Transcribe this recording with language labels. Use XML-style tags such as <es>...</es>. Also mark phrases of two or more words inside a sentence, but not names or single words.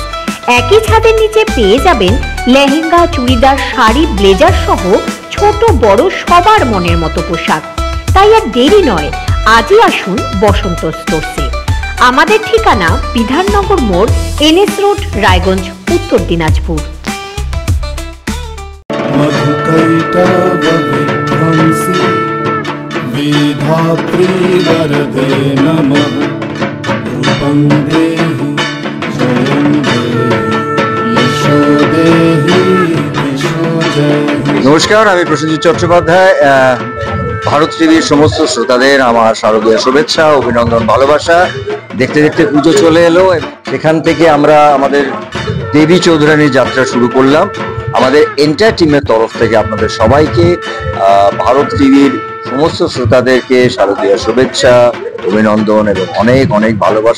<bn>একই ছাদের নিচে পেয়ে যাবেন লেহেঙ্গা, চুড়িদার, শাড়ি, ব্লেজার সহ ছোট বড় সবার মনের মতো পোশাক। তাই আর দেরি নয়, আজই আসুন বসন্ত স্টোর্সে। আমাদের ঠিকানা বিধাননগর মোড়, NS রোড, রায়গঞ্জ, উত্তর দিনাজপুর।</bn> <sa>मधुकैटवविध्वंसी विधात्री वरदे नमः रूपं देहि जयं देहि यशो देहि यशो देहि।</sa> <bn>নমস্কার, আমি প্রসেনজিৎ চট্টোপাধ্যায়। ভারত টিভির সমস্ত শ্রোতাদের আমার শারদীয় শুভেচ্ছা, অভিনন্দন, ভালোবাসা। দেখতে দেখতে পুজো চলে এলো, সেখান থেকে আমরা আমাদের দেবী চৌধুরানীর যাত্রা শুরু করলাম। আমাদের এন্টার টিমের তরফ থেকে আপনাদের সবাইকে, ভারত টিভির সমস্ত শ্রোতাদেরকে শারদীয় শুভেচ্ছা, অভিনন্দন এবং অনেক অনেক ভালোবাসা।</bn>